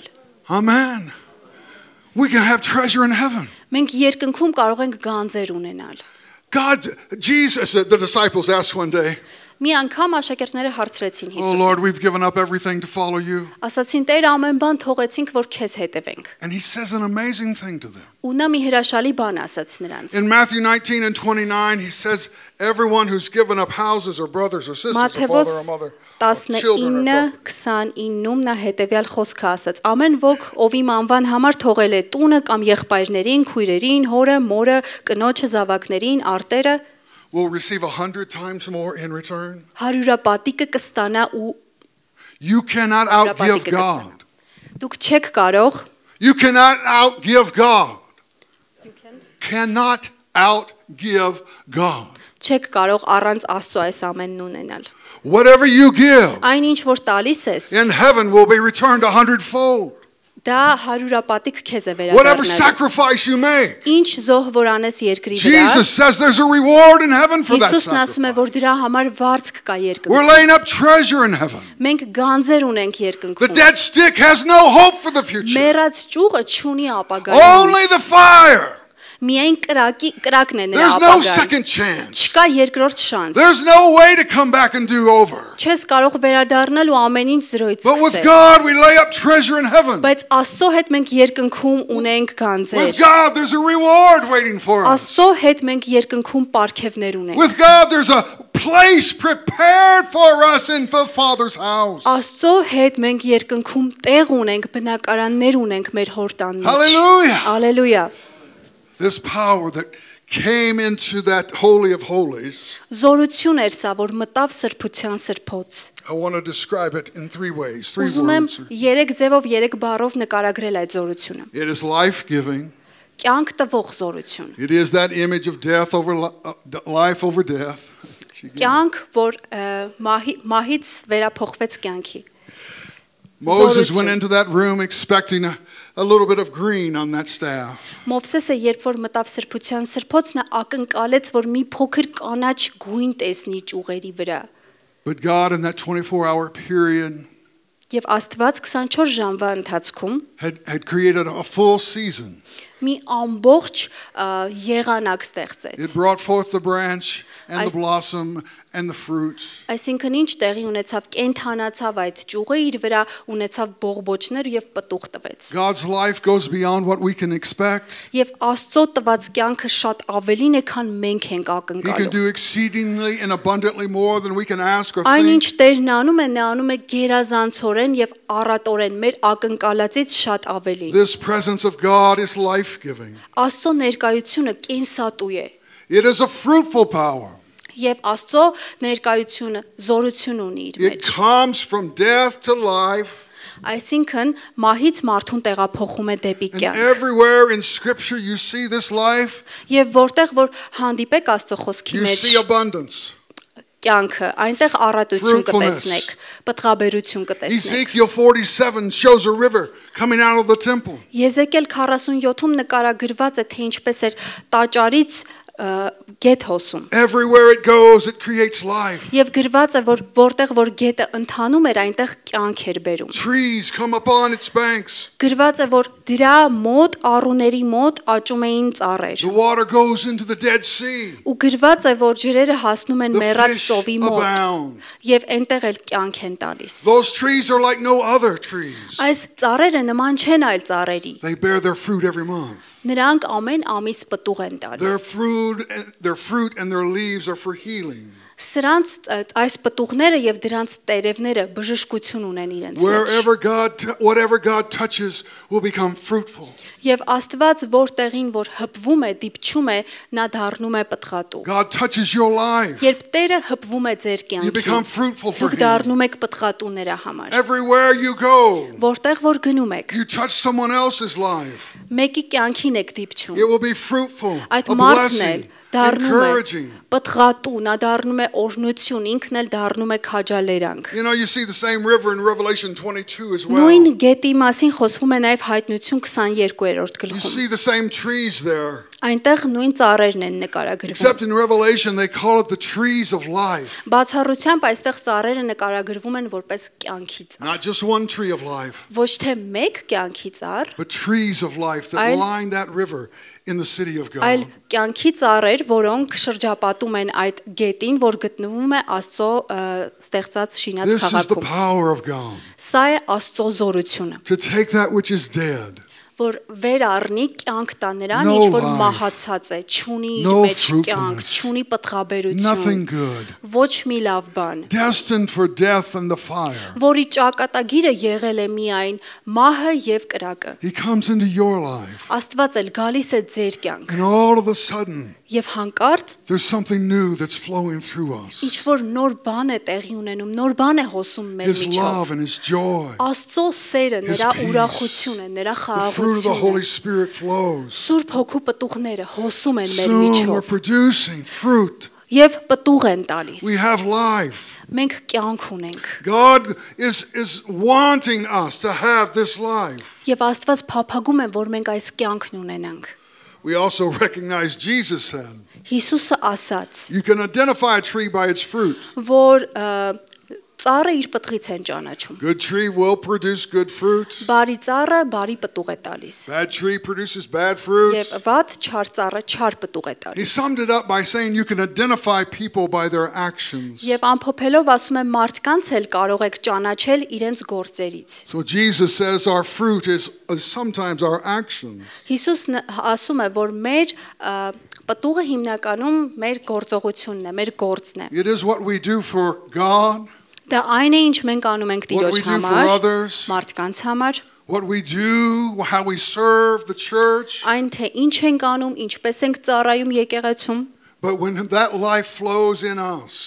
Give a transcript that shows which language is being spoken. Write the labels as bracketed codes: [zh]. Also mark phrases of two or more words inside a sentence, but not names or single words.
[en] Amen. We can have treasure in heaven. [hy] Մենք երկնքում կարող ենք գանձեր ունենալ։ [en] Jesus, the disciples asked one day, [hy] Մի անգամ աշակերտները հարցրեցին [en] "Oh [hy] Հիսուսին։ [en] Lord, we've given up everything to follow you." [hy] Ասացին Տեր ամեն բան թողեցինք, որ քեզ հետևենք։ [en] And he says an amazing thing to them. [hy] Ու նա մի հրաշալի բան ասաց նրանց։ [en] In Matthew 19 and 29, he says, everyone who's given up houses or brothers or sisters or father [hy] Մատթեոս [en] or mother or children or property. [hy] 19:29-ում նա հետևյալ խոսքը ասաց. Ամեն ոք, ով իմ անվան համար թողել է տունը կամ եղբայրներին, քույրերին, հորը, մորը, կնոջը, զավակներին, արտերը, [en] Will receive 100 times more in return. [hy] հարյուրապատիկը կստանա ու [en] You cannot outgive God. [hy] դուք չեք կարող [en] You cannot outgive God. Cannot outgive God. [hy] չեք կարող առանց Աստծո այս ամենն ունենալ։ [en] Whatever you give [hy] Այն ինչ որ տալիս ես, [en] in heaven will be returned 100-fold. [hy] դա հարյուրապատիկ քեզ է [en] Whatever [hy] վերադառնալու։ [en] sacrifice you make. [hy] Ինչ զոհ որ անես երկրի վրա, [en] Jesus says there's a reward in heaven for that [hy] Հիսուսն ասում է, [en] sacrifice. [hy] որ դրա համար վարձք կա երկրում։ [en] We're laying up treasure in heaven. [hy] Մենք գանձեր ունենք [en] The [hy] երկնքում։ [en] dead stick has no hope for the future. [hy] Մեռած ճյուղը չունի ապագայի [en] Only [hy] հույս։ [en] the fire [hy] Միայն կրակն է նրա [en] There's no [hy] ապագան։ [en] second chance. [hy] Չկա երկրորդ շանս։ [en] There's no way to come back and do over. [hy] Չես կարող վերադառնալ ու ամեն ինչ զրոյից [en] But with [hy] սկսել։ [en] God, we lay up treasure in heaven. [hy] Բայց Աստծո հետ մենք երկնքում ունենք գանձեր։ [en] With God, there's a reward waiting for us. [hy] Աստծո հետ մենք երկնքում պարգևներ ունենք։ [en] With God, there's a place prepared for us in the Father's house. [hy] Աստծո հետ մենք երկնքում տեղ ունենք, բնակարաններ ունենք մեր հորտան մեջ։ [en] Hallelujah. [hy] Հալելույա։ [en] This power that came into that Holy of Holies, [hy] Զորություն էր սա, որ մտավ սրբության սրբոց։ [en] I want to describe it in three ways, three [hy] Ուզում եմ [en] words. [hy] 3 ձևով, 3 բառով նկարագրել այդ զորությունը։ [en] It is life-giving. [hy] Կյանք տվող զորություն։ [en] It is that image of death over life over death. [hy] Կյանք, որ մահից վերափոխվեց կյանքի։ [en] Moses went into that room expecting a little bit of green on that staff. [hy] Մովսեսը երբ որ մտավ սրբության սրբոց, նա ակնկալեց, որ մի փոքր կանաչ գույն տեսնի ճյուղերի վրա։ [en] But God in that 24-hour period [hy] Եվ Աստված 24 ժամվա ընթացքում [en] had created a full season. [hy] մի ամբողջ եղանակ [en] It [hy] ստեղծեց։ [en] brought forth the branch and the blossom and the fruit. [hy] Այսինքն ինչ տեղի ունեցավ, կենթանացավ այդ ճյուղը, իր վրա ունեցավ բողբոջներ եւ պտուղ տվեց։ [en] God's life goes beyond what we can expect. [hy] Եւ Աստծո տված կյանքը շատ ավելին է, քան մենք ենք [en] He can [hy] ակնկալում։ [en] do exceedingly and abundantly more than we can ask or [hy] Այն ինչ [en] think. [hy] Տերն անում է, նա անում է գերազանցորեն եւ առատորեն մեր ակնկալածից շատ ավելի։ [en] This presence of God is life-giving. [hy] Աստծո ներկայությունը կենսատու է [en] It is a fruitful power. [hy] եւ Աստծո ներկայությունը զորություն ունի իր [en] It [hy] մեջ։ [en] comes from death to life. [hy] Այսինքն մահից մարդուն տեղափոխում է դեպի [en] And [hy] կյանք։ [en] everywhere in Scripture you see this life, [hy] Եվ որտեղ որ հանդիպեք Աստծո խոսքի [en] you [hy] մեջ [en] see abundance. [hy] կյանքը, այնտեղ առատություն կտեսնեք, պտղաբերություն կտեսնեք։ [en] Ezekiel 47 shows a river coming out of the temple. [hy] Եզեկիել 47-ում նկարագրված է, թե ինչպես էր տաճարից գետ հոսում։ [en] Everywhere it goes, it creates life. [hy] Եվ գրված է, որ որտեղ որ գետը ընթանում էր, այնտեղ կյանք էր բերում։ [en] Trees come upon its banks. [hy] Գրված է, որ դրա մոտ առուների մոտ աճում էին ծառեր։ [en] The water goes into the Dead Sea. [hy] Ու գրված է, որ ջրերը հասնում են [en] The [hy] մեռած [en] fish [hy] ծովի մոտ, [en] abound. [hy] եւ այնտեղ էլ կյանք են տալիս։ [en] Those trees are like no other trees. [hy] Այս ծառերը նման չեն այլ ծառերի։ [en] They bear their fruit every month. [hy] Նրանք ամեն ամիս պտուղ են տալիս։ [en] Their fruit and their leaves are for healing. [hy] Սրանց այս պտուղները եւ դրանց տերևները բժշկություն ունեն իրենց մեջ։ [en] Whatever God touches will become fruitful. [hy] Եվ Աստված որտեղին որ հպվում է, դիպչում է, նա դառնում է պտղատու։ [en] God touches your life. [hy] Երբ Տերը հպվում է ձեր [en] You become [hy] կյանքին, [en] fruitful for [hy] դուք [en] Him. [hy] դառնում եք պտղատու նրա համար։ [en] Everywhere you go, [hy] Որտեղ որ գնում եք, [en] you touch someone else's life. [hy] մեկի կյանքին եք դիպչում։ [en] It will be fruitful, [hy] Այդ [en] a [hy] մարդն էլ [en] blessing, [hy] դառնում է [en] encouraging. [hy] պտղատու, նա դառնում է օրհնություն, ինքն էլ դառնում է քաջալերանք։ [en] You know, you see the same river in Revelation 22 as well. [hy] Նույն գետի մասին խոսվում է նաև Հայտնություն 22-րդ [en] You [hy] գլխում։ [en] see the same trees there. [hy] Այնտեղ նույն ծառերն են նկարագրվում։ [en] Except in Revelation, they call it the trees of life. [hy] Բացառությամբ այստեղ ծառերը նկարագրվում են որպես կյանքի ծառ։ [en] Not just one tree of life, [hy] Ոչ թե մեկ կյանքի ծառ, [en] but trees of life that line that river in the city of [hy] այլ [en] God. [hy] կյանքի ծառեր, որոնք շրջապատում են այդ գետին, որ գտնվում է Աստծո ստեղծած շինած [en] This is the [hy] քաղաքում։ [en] power of God. [hy] Սա է Աստծո զորությունը, [en] To take that which is dead, [hy] որ վեր առնի կյանք տա նրան, [en] No [hy] ինչ որ [en] life, [hy] մահացած է, չունի իր [en] no [hy] մեջ կյանք, [en] fruitfulness, [hy] չունի պտղաբերություն, [en] nothing good, [hy] ոչ մի լավ բան, [en] destined for death and the fire. [hy] որի ճակատագիրը եղել է միայն մահը եւ կրակը։ [en] He comes into your life, [hy] Աստված էլ գալիս է ձեր կյանք [en] and all of a sudden, [hy] եւ հանկարծ [en] there's something new that's flowing through us. [hy] ինչ որ նոր բան է տեղի ունենում, նոր բան է հոսում մեր [en] His [hy] միջով։ [en] love and His joy. [hy] Աստծո սերը, [en] His [hy] նրա [en] peace, [hy] ուրախությունը, նրա [en] The fruit of the Holy [hy] խաղաղությունը, [en] Spirit flows. [hy] Սուրբ Հոգու պտուղները հոսում են մեր [en] Soon we're [hy] միջով [en] producing fruit. [hy] եւ պտուղ են տալիս։ [en] We have life. [hy] Մենք կյանք ունենք [en] God is wanting us to have this life. [hy] եւ Աստված փափագում է, որ մենք այս կյանքն ունենանք։ [en] We also recognize Jesus said, [hy] Հիսուսը ասաց, [en] you can identify a tree by its fruit. [hy] որ ծառը իր պտղից են ճանաչում։ [en] Good tree will produce good fruit. [hy] Բարի ծառը բարի պտուղ է տալիս։ [en] Bad tree produces bad fruit. [hy] Եվ վատ չար ծառը չար պտուղ է [en] He [hy] տալիս։ [en] summed it up by saying you can identify people by their actions. [hy] Եվ ամփոփելով ասում է մարդկանց էլ կարող եք ճանաչել իրենց գործերից։ [en] So Jesus says our fruit is sometimes our actions. [hy] Հիսուսն ասում է, որ մեր պտուղը հիմնականում մեր գործողությունն է, մեր գործն է։ [en] It is what we do for God, [hy] Դա այն է, ինչ մենք անում ենք [en] what we [hy] Տիրոջ [en] do for [hy] համար, [en] others, [hy] մարդկանց համար, [en] what we do, how we serve the church. [hy] այն թե ինչ ենք անում, ինչպես ենք ծառայում եկեղեցում, [en] But when that life flows in us,